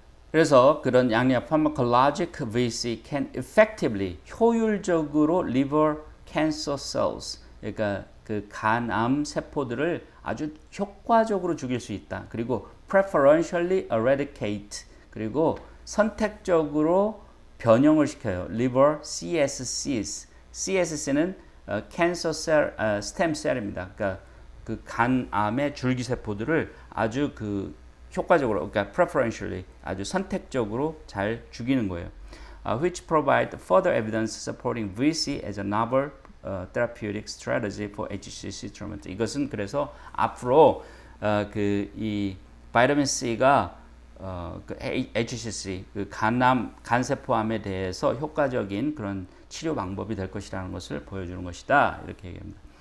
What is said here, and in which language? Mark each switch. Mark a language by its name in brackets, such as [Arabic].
[Korean] 그래서 그런 양리학 [English] pharmacologic VC can effectively [Korean] 효율적으로 [English] liver cancer cells, [Korean] 그러니까 그 간암 세포들을 아주 효과적으로 죽일 수 있다. 그리고 [English] preferentially eradicate, [Korean] 그리고 선택적으로 변형을 시켜요. [English] liver CSCs. [Korean] CSC는 [English] cancer cell, stem cell [Korean] 입니다. 그러니까 그 간암의 줄기 세포들을 아주 그 효과적으로, 그러니까 preferentially, 아주 선택적으로 잘 죽이는 거예요. [English] Which provide further evidence supporting VC as a novel therapeutic strategy for HCC treatment. [Korean] 이것은 그래서 앞으로 이 바이타민 C가 그 HCC, 그 간세포암에 대해서 효과적인 그런 치료 방법이 될 것이라는 것을 보여주는 것이다. 이렇게 얘기합니다.